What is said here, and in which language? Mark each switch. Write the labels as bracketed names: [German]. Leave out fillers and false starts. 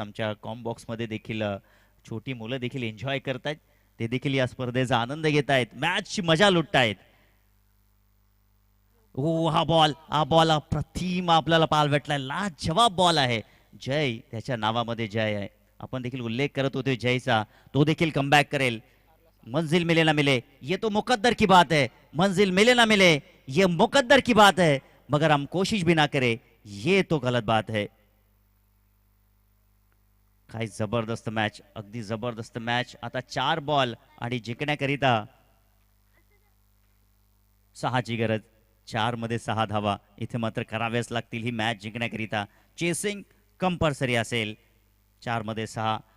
[Marathi] आमच्या com box मध्ये देखील छोटी मुलं देखील एन्जॉय करतायत. ते देखील या स्पर्धेचा आनंद घेत आहेत, मॅचची मजा लुटतायत. हो हा बॉल अप्रतिम आपल्याला पाहायला भेटलाय. लाजवाब बॉल आहे. जय त्याच्या नावामध्ये जय आहे. आपण देखील उल्लेख करत होते जयचा. तो देखील कमबॅक करेल. [Hindi] मंजिल मिले ना मिले ये तो मुकद्दर की बात है, मंजिल मिले ना मिले ये मुकद्दर की बात है, मगर हम कोशिश भी ना करे ये तो गलत बात है. [Marathi] काय जबरदस्त मॅच, अगदी जबरदस्त मॅच. आता 4 बॉल आणि जिंकण्याकरिता 6 ची गरज. 4 मध्ये 6 धावा इथे मात्र कराव्याच लागतील ही मॅच जिंकण्याकरिता. चेसिंग कंपल्सरी असेल. 4 मध्ये 6.